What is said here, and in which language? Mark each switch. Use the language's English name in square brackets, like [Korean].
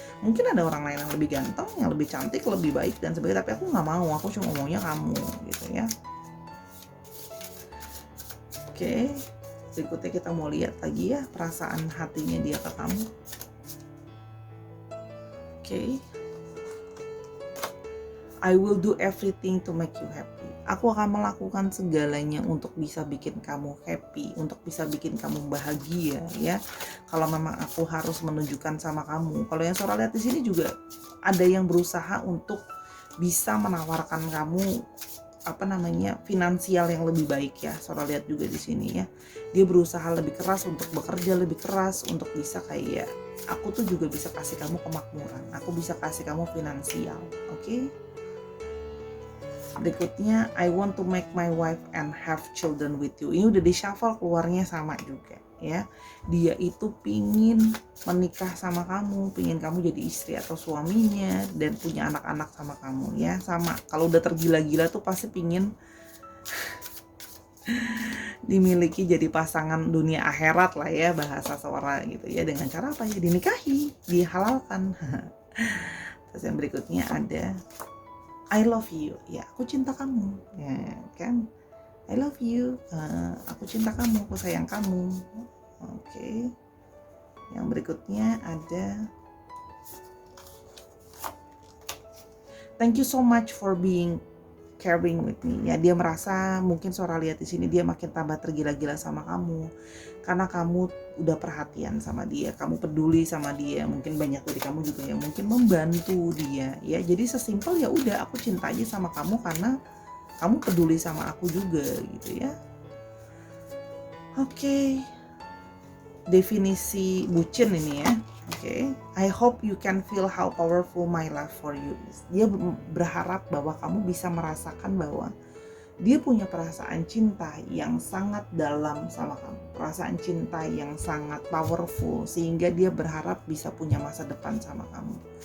[Indonesian] Mungkin ada orang lain yang lebih ganteng, yang lebih cantik, lebih baik dan sebagainya, tapi aku nggak mau, aku cuma maunya kamu gitu ya. Oke, berikutnya kita mau lihat lagi ya perasaan hatinya dia ke kamu. Oke. [English] I will do everything to make you happy. [Indonesian] Aku akan melakukan segalanya untuk bisa bikin kamu happy, untuk bisa bikin kamu bahagia ya. Kalau memang aku harus menunjukkan sama kamu. Kalau yang Sora lihat di sini juga ada yang berusaha untuk bisa menawarkan kamu finansial yang lebih baik ya. Sora lihat juga di sini ya. Dia berusaha lebih keras untuk bekerja lebih keras untuk bisa kayak aku tuh juga bisa kasih kamu kemakmuran. Aku bisa kasih kamu finansial, oke? [English] Berikutnya, I want to make my wife and have children with you. [Indonesian] Ini udah di shuffle keluarnya sama juga ya. Dia itu pingin menikah sama kamu, pingin kamu jadi istri atau suaminya dan punya anak-anak sama kamu ya. Sama, kalau udah tergila-gila tuh pasti pingin dimiliki jadi pasangan dunia akhirat lah ya, bahasa Sora gitu ya. Dengan cara apa ya? Dinikahi, dihalalkan. Terus yang berikutnya ada [English] I love you, [Indonesian] ya aku cinta kamu, ya kan? [English] I love you, [Indonesian] aku cinta kamu, aku sayang kamu. Oke. Yang berikutnya ada [English] thank you so much for being caring with me. [Indonesian] Ya, dia merasa mungkin Sora lihat di sini dia makin tambah tergila-gila sama kamu karena kamu udah perhatian sama dia, kamu peduli sama dia. Mungkin banyak dari kamu juga yang mungkin membantu dia ya. Jadi sesimpel ya udah aku cinta aja sama kamu karena kamu peduli sama aku juga gitu ya. Oke. Definisi bucin ini ya. [English] Oke, I hope you can feel how powerful my love for you is. [Indonesian] Dia berharap bahwa kamu bisa merasakan bahwa dia punya perasaan cinta yang sangat dalam sama kamu, perasaan cinta yang sangat powerful sehingga dia berharap bisa punya masa depan sama kamu.